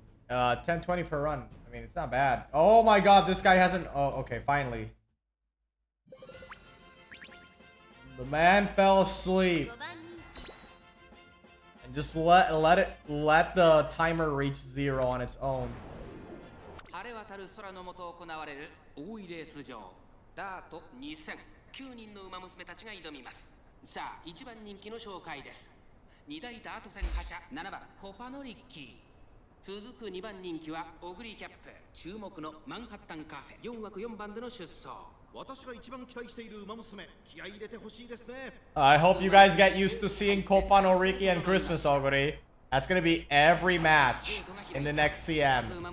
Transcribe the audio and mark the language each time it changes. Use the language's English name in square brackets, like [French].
[English] 1020 per run. I mean, it's not bad. Oh my god, this guy hasn't... Oh, okay, finally. The man fell asleep. And just let the timer reach 0 on its own. [Japanese] 晴れ渡る空の下行われる大井レース場ダート2009人の馬娘たちが挑みます。さあ1番人気の紹介です。2大ダート戦覇者7番コパノリッキー、続く2番人気はオグリーキャップ、注目のマンハッタンカフェ4枠4番での出走。私が一番期待している馬娘、気合い入れてほしいですね。 [English] I hope you guys get used to seeing Kopan Oriki and Christmas Oguri. That's gonna be every match in the next CM.